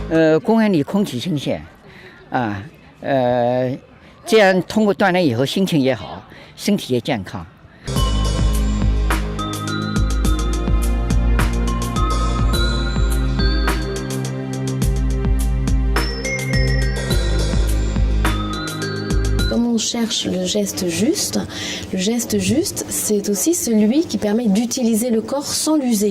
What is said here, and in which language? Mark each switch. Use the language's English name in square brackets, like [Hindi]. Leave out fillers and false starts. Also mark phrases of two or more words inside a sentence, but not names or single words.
[Chinese] 公园里空气新鲜，这样通过锻炼以后心情也好，身体也健康。 [French] Comme on cherche le geste juste, c'est aussi celui qui permet d'utiliser le corps sans l'user.